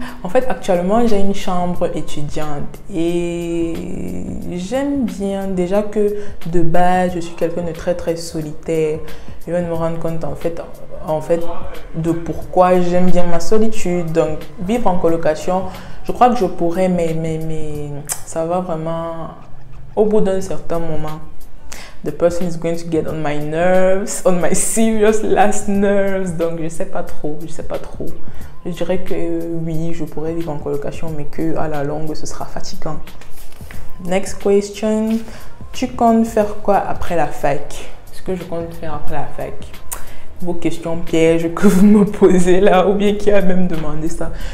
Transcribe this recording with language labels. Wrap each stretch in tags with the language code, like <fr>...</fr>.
<fr>fait, actuellement, j'ai une chambre étudiante et j'aime bien déjà que de base, je suis quelqu'un de très solitaire. Je viens de me rendre compte en fait de pourquoi j'aime bien ma solitude. Donc, vivre en colocation, je crois que je pourrais, mais ça va vraiment au bout d'un certain moment.</fr> <en>The person is going to get on my nerves, on my serious last nerves.</en> <fr>Donc, je sais pas trop. Je dirais que oui, je pourrais vivre en colocation, mais que à la longue, ce sera fatigant.</fr> <en>Next question.</en> <fr>Tu comptes faire quoi après la fac? Ce que je compte faire après la fac. Vos questions pièges que vous me posez là, ou bien qui a même demandé ça.</fr>